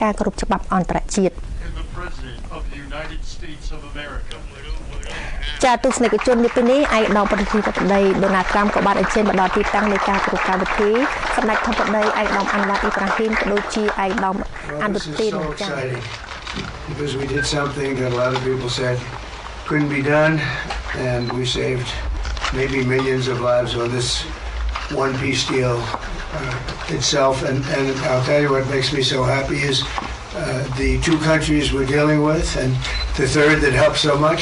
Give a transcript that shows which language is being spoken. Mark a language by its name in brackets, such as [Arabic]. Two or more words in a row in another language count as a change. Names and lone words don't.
[Khmer] ការគោរពច្បាប់អន្តរជាតិ [English] and the President of the United States of America. [Khmer] ចាទស្សនិកជននៅពេលនេះឯកឧត្តមប្រធានាធិបតីដូណាល់ត្រាំក៏បានអញ្ជើញមកដល់ទីតាំងនៃការប្រកាសកម្មវិធីសម្ដេចធិបតីឯកឧត្តមអាន់វ៉ាអ៊ីប្រាហ៊ីមក៏ដូចជាឯកឧត្តមអានឌូទីនចា [English] Because we did something that a lot of people said couldn't be done, and we saved maybe millions of lives on this one peace deal itself. And I'll tell you what makes me so happy is the two countries we're dealing with, and the third that helped so much.